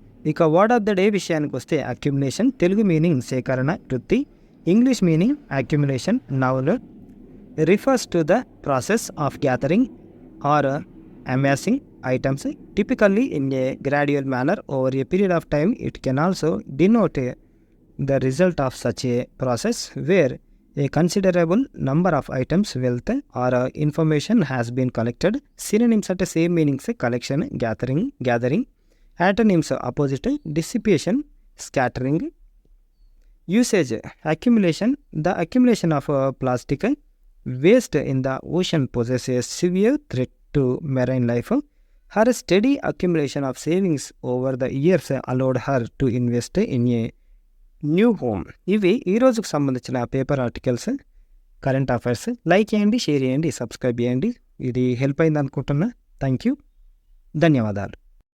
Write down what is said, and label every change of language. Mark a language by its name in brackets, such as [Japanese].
[English] ఇక word of the day విషయానికి వస్తే అక్యుములేషన్, [Telugu] తెలుగు మీనింగ్ సేకరణ, వృత్తి, [English] English meaning accumulation noun refers to the process of gathering or amassing items typically in a gradual manner over a period of time. It can also denote the result of such a process where a considerable number of items, wealth or information has been collected. Synonyms at same meanings collection, gathering. Antonyms opposite, dissipation, scattering. Usage accumulation, the accumulation of plastic waste in the ocean poses a severe threat to marine life. Her steady accumulation of savings over the years allowed her to invest in a new home. [Telugu] ఇవి ఈ రోజుకు సంబంధించిన paper articles, current affairs. Like చేయండి, share చేయండి, subscribe చేయండి. ఇది help అయింది అనుకుంటున్నా. థ్యాంక్ యూ, ధన్యవాదాలు.